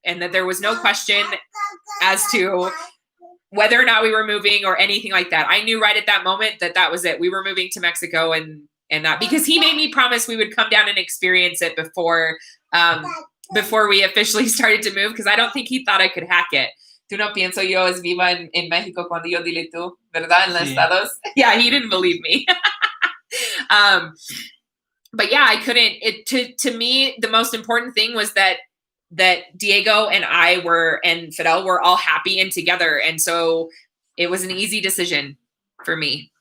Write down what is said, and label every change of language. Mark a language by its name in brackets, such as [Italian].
[English] And that there was no question as to whether or not we were moving or anything like that. I knew right at that moment that was it. We were moving to Mexico and that, because he made me promise we would come down and experience it before we officially started to move, because I don't think he thought I could hack it. [Spanish] Tú no pienso yo es viva en México cuando yo dile tú, ¿verdad? En los estados. [English] Yeah, he didn't believe me. But yeah, I couldn't. To me, the most important thing was that Diego and and Fidel were all happy and together, and so it was an easy decision for me.